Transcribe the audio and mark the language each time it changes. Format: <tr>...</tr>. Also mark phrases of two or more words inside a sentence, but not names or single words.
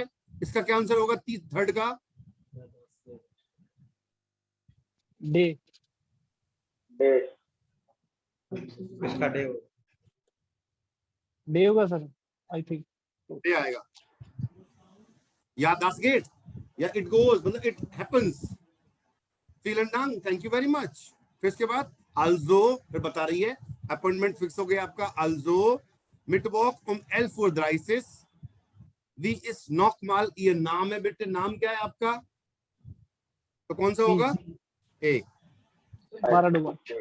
<hi>इसका क्या आंसर होगा थर्ड का? डे डे इसका डे होगा सर,</hi> <en>I think.</en> <hi>डे आएगा, या</hi> <de>das geht,</de> <hi>या</hi> <en>it goes,</en> <hi>मतलब</hi> <en>it happens.</en> <de>vielen Dank,</de> <en>thank you very much.</en> <hi>फिर इसके बाद also, फिर बता रही है</hi> <en>appointment fix</en> <hi>हो गया आपका।</hi> <de>also Mittwoch 11:30 Uhr, wie ist nochmal ihr Name बिट्टे,</de> <hi>नाम क्या है आपका? तो कौन सा होगा? ए। मारा डोबर।</hi>